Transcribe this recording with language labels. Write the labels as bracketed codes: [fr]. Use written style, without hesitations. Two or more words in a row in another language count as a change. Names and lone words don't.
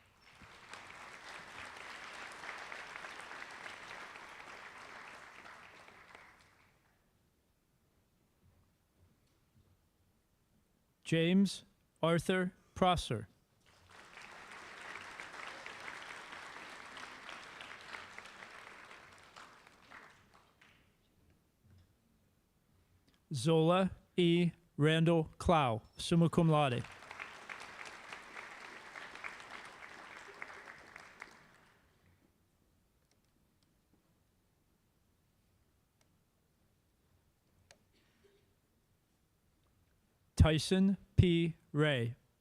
[en] James Arthur Prosser. Zola E. Randall Clow, [la] summa cum laude. [en] Tyson P. Ray.